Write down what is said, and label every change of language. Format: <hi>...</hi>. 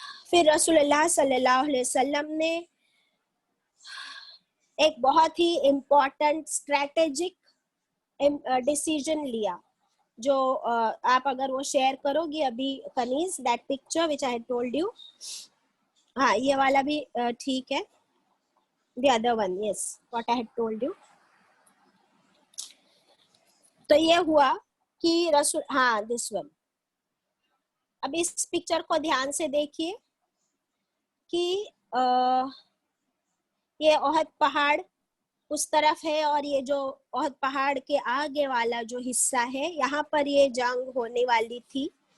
<ur>پھر رسول اللہ صلی اللہ علیہ وسلم نے ایک بہت ہی امپورٹنٹ اسٹریٹجک ڈیسیژن لیا, جو آپ اگر وہ شیئر کرو گی ابھی کنیز,</ur> <en>That picture which I told you.</en> <ur>ہاں یہ والا بھی ٹھیک ہے,</ur> <en>the other one, yes, what I had told you.</en> <ur>تو یہ ہوا کہ رسول, ہاں this one. اب اس پکچر کو دھیان سے دیکھیے کہ یہ احد پہاڑ اس طرف ہے, اور یہ جو احد پہاڑ کے آگے والا جو حصہ ہے یہاں پر یہ جنگ ہونے والی تھی.</ur>